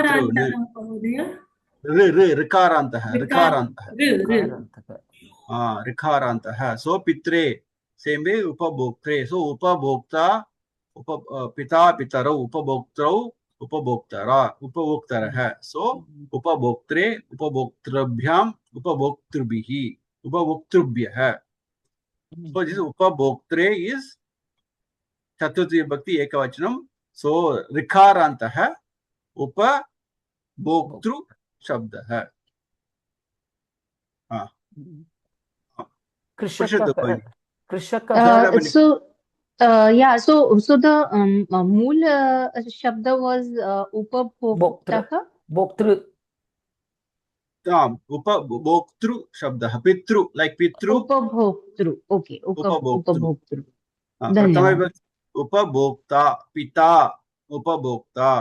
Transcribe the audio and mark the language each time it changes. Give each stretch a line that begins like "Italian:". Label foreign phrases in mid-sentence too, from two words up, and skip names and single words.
Sanskrit: ऋकारान्तः ऋकारान्तः सो पित्रे
English: same way
Sanskrit: उपभोक्त्रे सो उपभोक्ता पिता पितरौ उपभोक्त्रौ उपभोक्तरः सो उपभोक्त्रे उपभोक्तृभ्याम् उपभोक्तृभिः Upabhoktrubhyah.
English: So this upabhoktre is
Sanskrit: चतुर्थी विभक्ति एकवचनम्. So ऋकारान्तः उपभोक्तृ शब्दः. Krishakah.
English: So yeah, so the
Sanskrit: मूल शब्द
English: was upabhoktaha.
Sanskrit: Bhoktru. उपभोक्तृ शब्दः. Pitru, like Pitru. Upabhoktru. Okay. Upabhoktru. प्रथमा विभक्ति उपभोक्ता, पिता, उपभोक्ता.